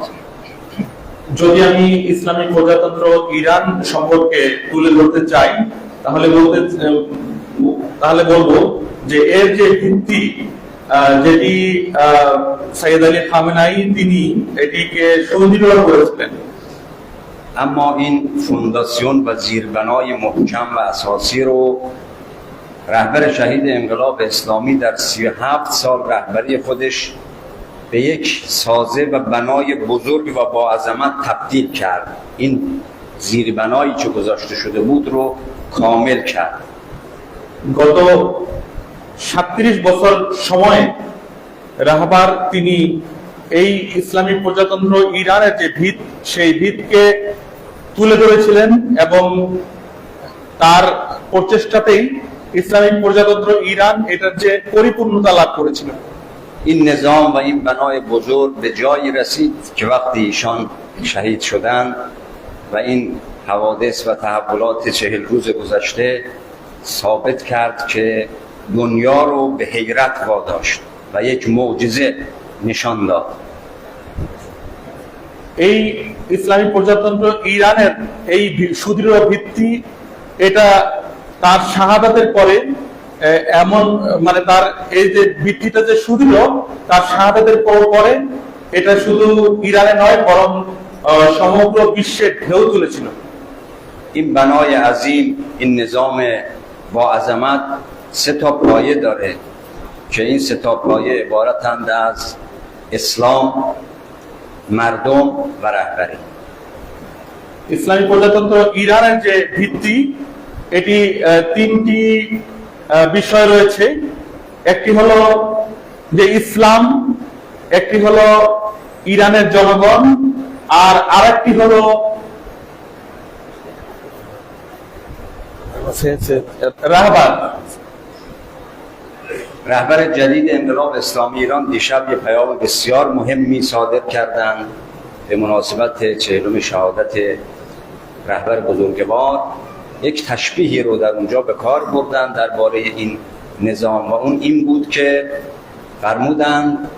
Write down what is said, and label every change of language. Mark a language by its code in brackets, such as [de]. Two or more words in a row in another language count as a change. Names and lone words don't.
[bn] যদি আমি ইসলামী প্রজাতন্ত্র ইরান সম্পর্কে তুলে ধরতে চাই তাহলে বলবো যে এর যে ভিত্তি, যেটি সৈয়দ আলী খামেনাই তিনি এটিকে সুদৃঢ় করেছিলেন। [fa] اما این فونداسیون و زیربنای محکم و اساسی رو رهبر شهید انقلاب اسلامی در 37 سال رهبری خودش به یک سازه و بنای بزرگ و با عظمت تبدیل کرد. این زیربنایی که گذاشته شده بود رو کامل کرد. [bn] গত 37 বছর সময়ে রাহবার তিনি এই ইসলামী প্রজাতন্ত্র ইরানের যে ভিত, সেই ভিতকে তুলে ধরেছিলেন এবং তার প্রচেষ্টাতেই ইসলামিক প্রজাতন্ত্র ইরান এটার যে পরিপূর্ণতা লাভ করেছিল। [fa] این نظام و این بنای بزرگ به جایی رسید که وقتی ایشان شهید شدند و این حوادث و تحولات 40 روز گذشته ثابت کرد که دنیا رو به حیرت واداشت و یک معجزه نشان داد. [bn] এই ইসলামী প্রজাতন্ত্র ইরানের এই সুদৃঢ় ভিত্তি, এটা তার শাহাদাতের পরে এমন মানে তার এই যে ভিত্তিটা যে সুদৃঢ়, তার শাহাদাতের পরে এটা শুধু ইরানে নয় বরং সমগ্র বিশ্বে ঢেউ তুলেছিল। [fa] این بنای عظیم، این نظام با عظمت 3 تا پایه داره که این 3 تا پایه عبارتند از اسلام، مردم و رهبری. [bn] ইসলামী প্রজাতন্ত্র ইরানের যে ভিত্তি, এটি 3টি বিষয় রয়েছে। একটি হলো যে ইসলাম, একটি হলো ইরানের জনগণ, আর আরেকটি হলো রাহবার। [fa] رهبر جدید انقلاب اسلامی ایران دیشب یه پیام بسیار مهمی صادر کردند به مناسبت 40 شهادت رهبر بزرگوار. یک تشبیهی رو در اونجا به کار بردن درباره این نظام و اون این بود که فرمودند